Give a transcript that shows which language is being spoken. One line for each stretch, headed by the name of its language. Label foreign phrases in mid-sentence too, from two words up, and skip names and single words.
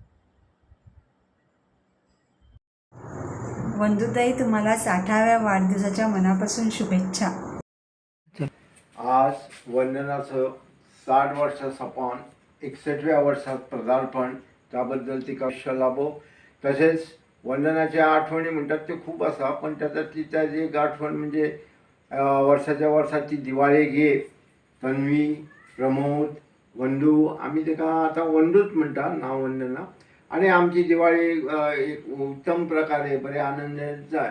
Marathi: वंदुताई, तुम्हाला 60व्या वाढदिवसाच्या मनापासून शुभेच्छा. आज वंदनाचं 60 वर्ष सपान 61व्या वर्षात पदार्पण, त्याबद्दल तिका आयुष्य लाभो.
Konkani: तसेच वंदनाच्या आठवणी म्हणटात त्यो खूब आसा, पण तातूंतली ताजी एक आठवण म्हणजे वर्साच्या वर्सा ती दिवाळेक एक तन्वी, प्रमोद, वंदू, आमी ताका आतां वंदूच म्हणटा, नांव वंदना. आनी आमची दिवाळी एक उत्तम प्रकारे बरे आनंदान जाय.